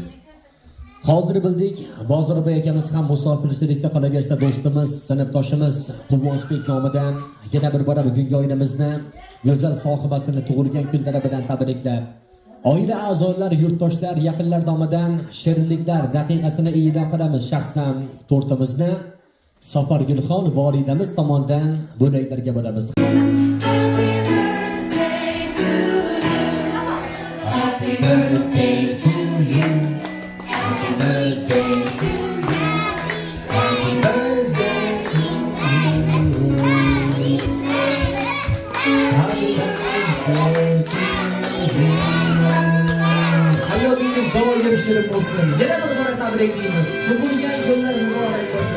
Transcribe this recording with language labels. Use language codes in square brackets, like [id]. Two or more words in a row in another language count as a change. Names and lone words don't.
[uz] Hozir bildik, Bozorboy akamiz ham musofirchilikda qolaversa do'stimiz, sinfdoshimiz Quvonchbek nomidan yana bir bora bugungi oilamizni go'zal sohibasini tug'ilgan kunlari bilan tabriklab, oila a'zolari, yurtdoshlar, yaqinlar nomidan shirinliklar daqiqasini e'lon qilamiz. Shaxsan tortimizni Safar Gulxon volidamiz tomonidan bo'laklarga bo'lamiz. [en] Happy birthday to you. Happy birthday to you. Happy birthday to you. Happy birthday to you. [uz] Hayotingiz doim shirin bo'lsin. Yana bir bora tabriklaymiz. Tug'ilgan kunlar muborak bo'lsin.